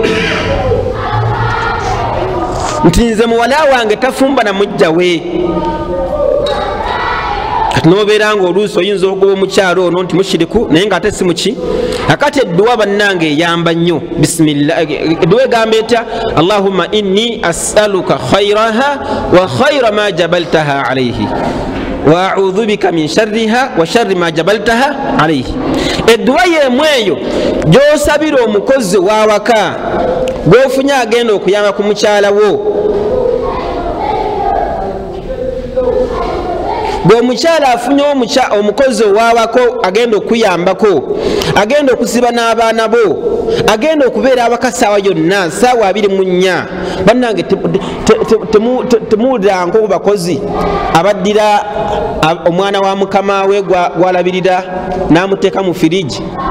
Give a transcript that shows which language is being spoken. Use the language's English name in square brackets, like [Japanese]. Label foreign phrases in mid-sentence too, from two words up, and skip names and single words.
[Ganda] nti nze muwala wange tafumba na mujja we kati nobeera nga oluusi oyinza okugoba omukyalo ono nti mushiriku naye nga ate si muki akati edduwa bannange eyamba nnyo bisimillah edduwa egamba etya [Arabic] اللهم إني أسألك خيرها وخير ما جبلتها عليه وأعوذ بك من شرها وشر ما جبلتها عليه [Ganda] edduwa yemu eyo gyosabira omukozi wawaka gwofunye agenda okuyamba ku mukyala wo bw'omukyala afunye omukozi owawako agenda okuyambako agenda okusiba n'abaana bo agenda okubeera awaka saawa yonna saawa 24 bannange temuwuliranga ku bakozi abaddira omwana wa mukama we gwalabirira n'amuteeka mu firiji